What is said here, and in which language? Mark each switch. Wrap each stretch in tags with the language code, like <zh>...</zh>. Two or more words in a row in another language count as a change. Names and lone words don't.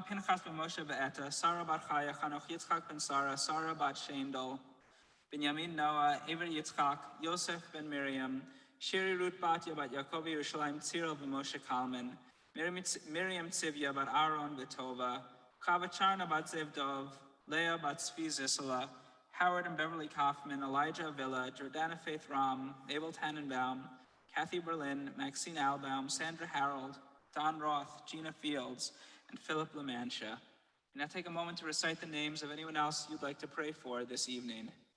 <en>Pinchas ben Moshe be'eta, Sarah bat Chaya, Chanoch Yitzchak ben Sarah, Sarah bat Shendel, Binyamin Noah, Ever Yitzchak, Yosef ben Miriam, Shiri Ruth Batya bat Yaakov Yerushalayim, Cyril ben Moshe Kalman, Miriam Tzivya bat Aaron Betova, Chava Charna bat Zevdov, Leah bat Tzvi Zisala, Howard and Beverly Kaufman, Elijah Avila, Jordana Faith Ram, Abel Tannenbaum, Kathy Berlin, Maxine Albaum, Sandra Harold, Don Roth, Gina Fields, and Philip LaMancha. And now take a moment to recite the names of anyone else you'd like to pray for this evening.</en>